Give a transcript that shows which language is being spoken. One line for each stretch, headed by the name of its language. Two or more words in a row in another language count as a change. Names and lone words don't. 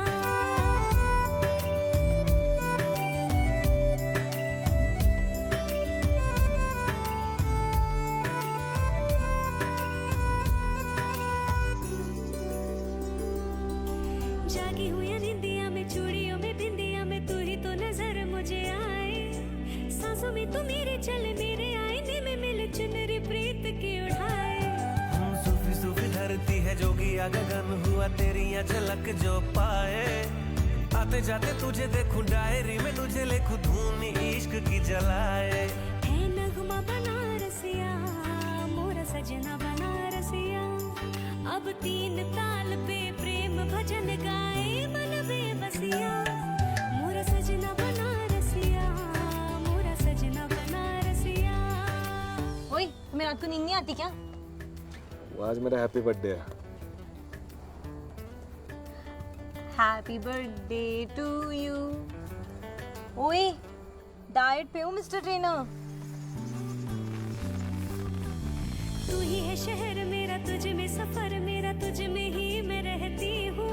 Hindi: जागी हुई निंदिया में, चूड़ियों में, बिंदिया में, तू ही तो नजर मुझे आए। सांसों में तू मेरे चले, मेरे आईने में मिले चुनरी प्रीत की उड़ाए। सूफी सूफी धरती है जोगी आ गगन हुआ तेरी यहाँ झलक जो पाए। आते जाते तुझे देखूं डायरी में, तुझे लिखूं धूनी इश्क की जलाए। है नगमा बनारसिया, मोरा सजना बनारसिया। अब 3 ताल पे प्रेम भजन गाए मन बेबसिया। मोरा सजना बनारसिया, मोरा सजना बनारसिया। ओए, तुम्हें रात को नींद नहीं आती क्या? आज मेरा
English: happy birthday
Hindi: है।
English: happy birthday to you.
Hindi: ओए, डाइट पे हो
English: mister trainer.
Hindi: तू ही है शहर मेरा, तुझ में सफर मेरा, तुझ में ही मैं रहती हूँ।